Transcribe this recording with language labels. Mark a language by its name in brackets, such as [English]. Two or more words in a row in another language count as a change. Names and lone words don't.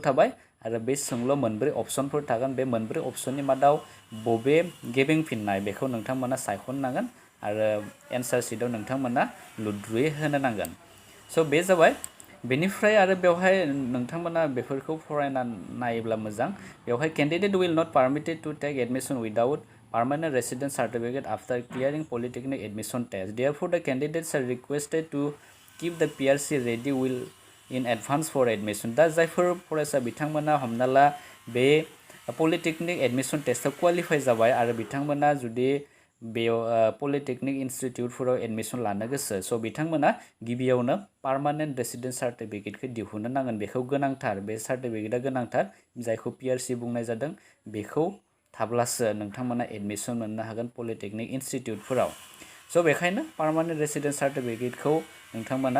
[Bodo] थाबाय आरो बे सोंलुआव मोनब्रै अपसनफोर थागोन बे मोनब्रै अपसननि मादाव बबे गेबेंफिननाय बेखौ नोंथांमोना सायख'नांगोन आरो एन्सार शीटआव नोंथांमोना लुद्रुयै होनो नांगोन स' बे जाबाय बेनिफ्राय आरो बेवहाय नोंथांमोना बेफोरखौ फरायना नायोब्ला मोजां बेवहाय [English] candidate will not permitted to take admission without permanent residence certificate after clearing polytechnic admission test. Therefore, the candidates are requested to keep the PRC ready will in advance for admission. [Bodo] दा जायफोर फरायसा बिथांमोना हमना ला बे [English] polytechnic admission testआव [Bodo] क्वालिफाइ जाबाय आरो बिथांमोना जुदि बेयाव [English] polytechnic instituteफोराव [Bodo] एडमिशन लानो गोसो स' बिथांमोना गिबियावनो [English] permanent residence certificateखौ [Bodo] दिहुननो नांगोन बेखौ गोनांथार बे सार्टिफिकेटआ गोनांथार जायखौ PRC बुंनाय जादों बेखौ थाब्लासो नोंथांमोना एडमिशन मोननो हागोन [English] polytechnic instituteफोराव [Bodo] स' बेखायनो [English] permanent residence certificateखौ [Bodo] नोंथांमोना